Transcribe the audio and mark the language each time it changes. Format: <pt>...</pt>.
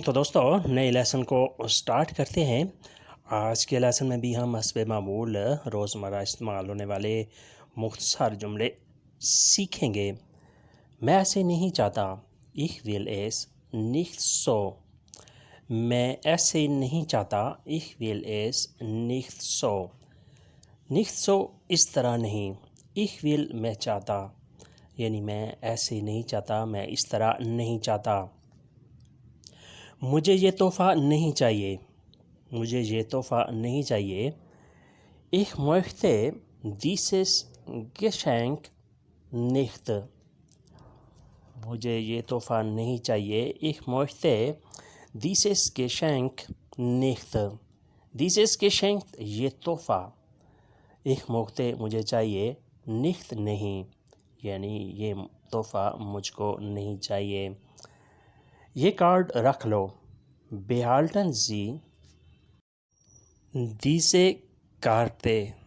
<hi>तो दोस्तों नए लेसन को स्टार्ट करते हैं। आज के लेसन में भी हम हस्ब मामूल रोज़मर्रा इस्तेमाल होने वाले मुख्तसर जुमले सीखेंगे। मैं ऐसे नहीं चाहता,</hi> <de>ich will es nicht so।</de> <hi>मैं ऐसे नहीं चाहता,</hi> <de>ich will es nicht so। nicht so</de> <hi>इस तरह नहीं,</hi> <de>ich will</de> <hi>मैं चाहता, यानी मैं ऐसे नहीं चाहता, मैं इस तरह नहीं चाहता। मुझे ये तोहफ़ा नहीं चाहिए, मुझे ये तोहफ़ा नहीं चाहिए।</hi> <de>Ich möchte dieses Geschenk nicht।</de> <hi>मुझे ये तोहफ़ा नहीं चाहिए।</hi> <de>Ich möchte dieses Geschenk nicht। Dieses Geschenk</de> <hi>ये तोहफ़ा।</hi> <de>Ich möchte</de> <hi>मुझे चाहिए, nicht नहीं, यानी ये तोहफ़ा मुझको नहीं चाहिए। ये कार्ड रख लो,</hi> <de>behalten Sie diese Karte।</de>